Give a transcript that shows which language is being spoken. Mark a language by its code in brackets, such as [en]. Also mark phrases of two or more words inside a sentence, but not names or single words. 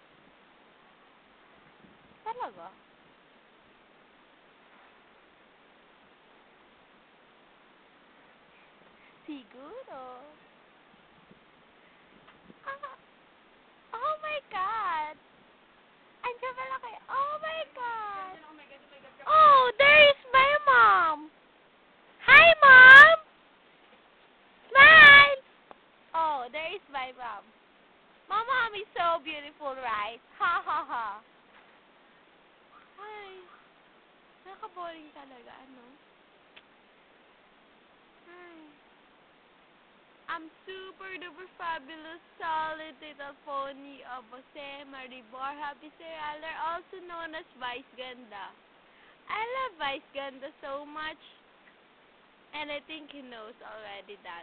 [tl] Talaga? Siguro. [en] Ah, oh my God! [tl] Andiyan pala kayo. [en] Oh my God! Oh, there is my mom! Hi, Mom! Smile! Oh, there is my mom. My mom is so beautiful, right? Ha ha ha. Hi. [tl] Nakaboring talaga, ano? Hi. [en] I'm super duper fabulous, solid little pony of Jose Maribor Happy Serialer, also known as Vice Ganda. I love Vice Ganda so much, and I think he knows already that.